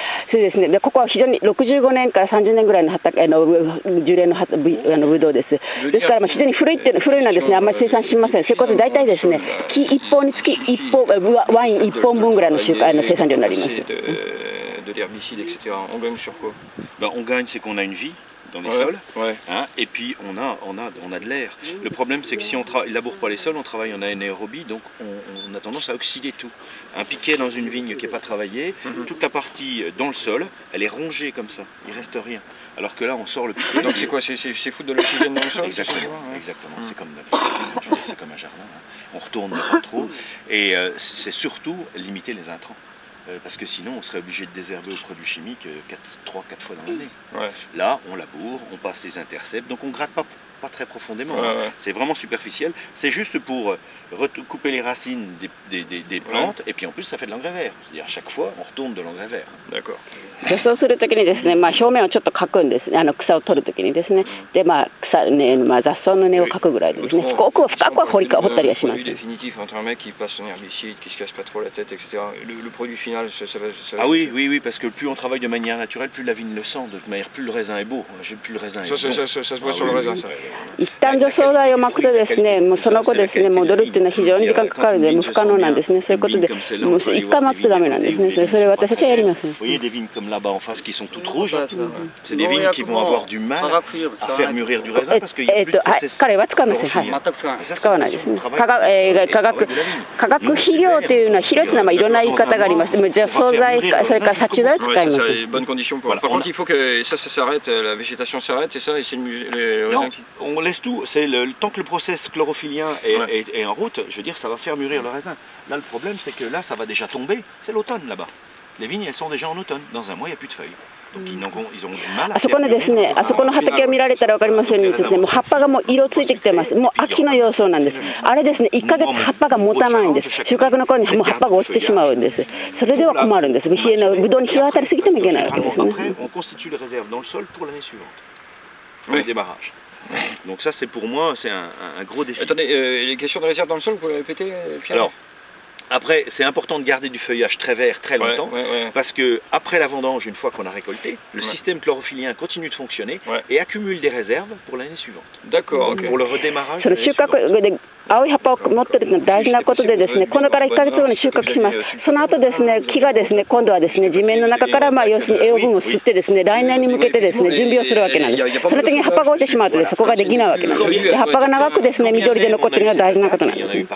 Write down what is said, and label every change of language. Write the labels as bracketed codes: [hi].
[ja] そうですね。で、ここは非常に65年から30年ぐらいの樹齢のブドウです。ですから非常に古いのはですね、あんまり生産しません。そういうことで大体ですね、木1本につき1本ワイン1本分ぐらいの生産量になります。 [fr] De l'herbicide, etc. On gagne sur quoi? On gagne, c'est qu'on a une vie. dans les sols, hein, et puis on a de l'air. Le problème, c'est que si on laboure pas les sols, on travaille en anaérobie, donc on a tendance à oxyder tout. Un piquet dans une vigne qui n'est pas travaillée, toute la partie dans le sol, elle est rongée comme ça, il reste rien. Alors que là, on sort le piquet. Donc c'est quoi? C'est foutre de l'oxygène dans le sol? Exactement, exactement. C'est comme un jardin. Hein. On retourne pas trop, et c'est surtout limiter les intrants. Parce que sinon on serait obligé de désherber aux produits chimiques 3-4 fois dans l'année. Là on laboure, on passe les intercepts, donc on gratte pas très profondément, c'est vraiment superficiel, c'est juste pour couper les racines des plantes, et puis en plus ça fait de l'engrais vert, c'est-à-dire à chaque fois on retourne de l'engrais vert. D'accord. [ja] 除草するときにですね、表面をちょっとかくんです。草を取るときにですね、で草ね、雑草の根をかくぐらいですね。深くは掘ったりはします。 [fr] Le produit définitif entre un mec qui passe son herbicide, qui se casse pas trop la tête, etc. Le produit final, ça va. Ah oui, parce que plus on travaille de manière naturelle, plus la vigne le sent. De toute manière, plus le raisin est beau. Plus le raisin est beau. Ça se voit sur le raisin, ça. [ja] 一旦除草剤をまくとですね、もうその後ですね、戻るっていうのは非常に時間かかるので、不可能なんですね。そういうことで、もう一回待つとダメなんですね。それ私たちはやります。 [fr] Vous voyez des vignes comme là-bas en face qui sont toutes rouges, c'est des vignes qui vont avoir du mal à faire mûrir du raisin parce qu'il y a plus de process. [ja] 彼は使いません。はい。使わないですね。化学肥料というのは肥料というのはいろんな言い方があります。除草剤それから殺虫剤を使います。 [fr] Bonne condition pour. Par contre, il faut que ça s'arrête, la végétation s'arrête, c'est ça, et c'est le raisin qui. On laisse tout. C'est le tant que le process chlorophyllien est en route, je veux dire, ça va faire mûrir le raisin. Là, le problème, c'est que là, ça va déjà tomber. C'est l'automne là-bas. Les vignes, elles sont déjà en automne. Dans un mois, il n'y a plus de feuilles. Donc ils ont du mal à [ja] あそこのですね、あそこの畑を見られたら分かりますようにですね、もう葉っぱがもう色ついてきてます。もう秋の様相なんです。あれですね、1ヶ月葉っぱが持たないんです。収穫の頃にもう葉っぱが落ちてしまうんです。それでは困るんです。ブドウに日が当たりすぎてもいけないわけですね。 [fr] Après, on constitue les réserves dans le sol pour l'année suivante. Avec des barrages. Donc ça, c'est pour moi, c'est un gros défi. Attendez, les questions de réserve dans le sol, vous pouvez répéter, Pierre? Alors, après, c'est important de garder du feuillage très vert très longtemps, parce que après la vendange, une fois qu'on a récolté, le système chlorophyllien continue de fonctionner et accumule des réserves pour l'année suivante. D'accord, ok. Pour le redémarrage. [ja] 青い葉っぱを持っているのは大事なことでですね、これから1ヶ月後に収穫します。その後ですね、木がですね、今度はですね、地面の中から要するに栄養分を吸ってですね、来年に向けてですね、準備をするわけなんです。その時に葉っぱが落ちてしまうとですね、そこができないわけなんです。で、葉っぱが長くですね、緑で残っているのは大事なことなんです。